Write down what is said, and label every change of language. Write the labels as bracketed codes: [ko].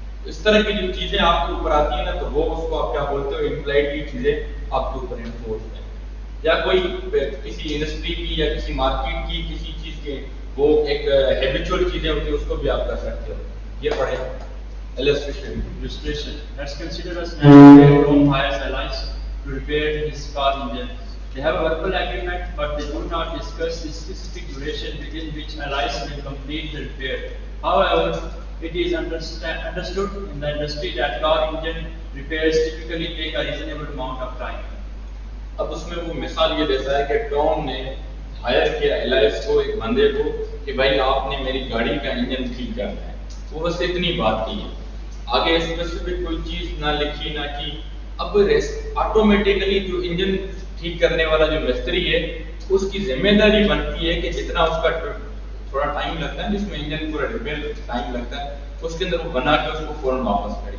[ur] اس طرح کی جو چیزیں آپ کے اوپر آتی ہیں نا, تو وہ اس کو آپ کیا بولتے ہو, امپلائڈلی چیزیں آپ کے اوپر انفورس ہیں. یا کوئی کسی انڈسٹری کی یا کسی مارکیٹ کی کسی چیز کے وہ ایک ہیبیچول چیزیں ہوتی ہیں, اس کو بھی آپ کر سکتے ہو. یہ پڑھیں illustration. [en] Let's consider a scenario where Rome hires allies to repair his car engine. They have a verbal agreement, but they do not discuss the specific duration within which allies will complete the repair. However, it is understood in the industry that car engine repairs typically take a reasonable amount of time. [ur] اب اس میں وہ مثال یہ دیتا ہے کہ Tom نے higher کیا الائس کو, ایک بندے کو, کہ بھائی آپ نے میری گاڑی کا انجن ٹھیک کرنا ہے. وہ بس اتنی بات کی ہے, آگے اسپیسیفک کوئی چیز نہ لکھی نہ کی. اب آٹومیٹیکلی جو انجن ٹھیک کرنے والا جو مستری ہے اس کی ذمہ داری بنتی ہے کہ جتنا اس کا تھوڑا ٹائم لگتا ہے, جس میں انجن پورا ریپیئر ٹائم لگتا ہے, اس کے اندر وہ بنا کے اس کو فوراً واپس کرے.